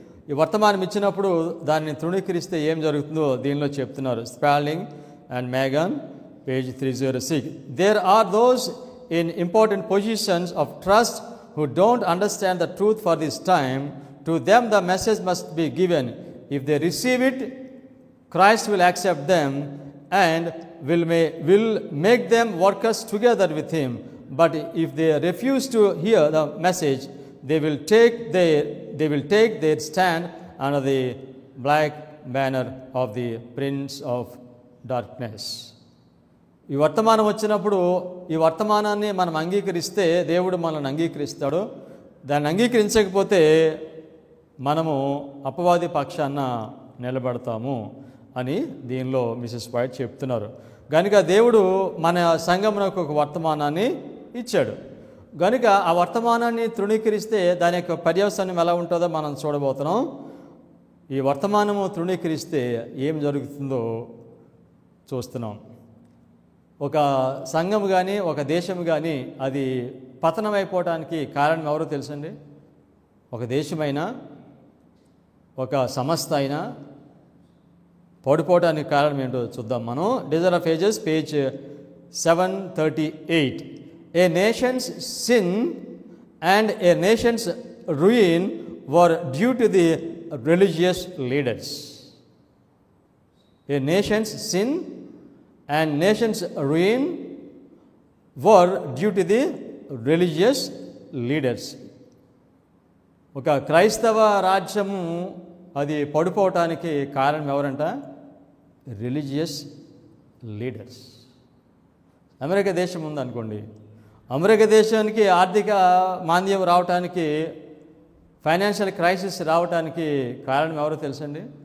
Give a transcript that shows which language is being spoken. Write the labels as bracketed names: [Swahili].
[Telugu] ఈ వర్తమానం ఇచ్చినప్పుడు దాన్ని తృణీకరిస్తే ఏం జరుగుతుందో దీనిలో చెప్తున్నారు. స్పాల్డింగ్ and Megan page 306. [English] There are those in important positions of trust who don't understand the truth for this time. To them the message must be given. If they receive it, Christ will accept them and will make them workers together with him. But if they refuse to hear the message, they will take their stand under the black banner of the prince of darkness. [Telugu] ఈ వర్తమానం వచ్చినప్పుడు ఈ వర్తమానాన్ని మనం అంగీకరిస్తే దేవుడు మనల్ని అంగీకరిస్తాడు. దాన్ని అంగీకరించకపోతే మనము అపవాది పక్షాన నిలబడతాము అని దీనిలో మిసెస్ వైట్ చెప్తున్నారు. కనుక దేవుడు మన సంఘమునకు ఒక వర్తమానాన్ని ఇచ్చాడు. కనుక ఆ వర్తమానాన్ని తృణీకరిస్తే దాని యొక్క పర్యవసానం ఎలా ఉంటుందో మనం చూడబోతున్నాం. ఈ వర్తమానము తృణీకరిస్తే ఏం జరుగుతుందో చూస్తున్నాం. ఒక సంఘం కానీ ఒక దేశం కానీ అది పతనమైపోవటానికి కారణం ఎవరో తెలుసండి? ఒక దేశమైనా ఒక సంస్థ అయినా పడిపోవటానికి కారణం ఏంటో చూద్దాం మనం. Desire of ages page 738. [English] A nation's sin and a nation's ruin were due to the religious leaders. A nation's sin and nation's ruin were due to the religious leaders. [Telugu] ఒక క్రైస్తవ రాజ్యము అది పడిపోవటానికి కారణం ఎవరంట? Religious leaders. అమెరికా దేశం ఉందనుకోండి, America దేశానికి ఆర్థిక మాంద్యం రావటానికి, ఫైనాన్షియల్ క్రైసిస్ రావటానికి కారణం ఎవరో తెలుసండి?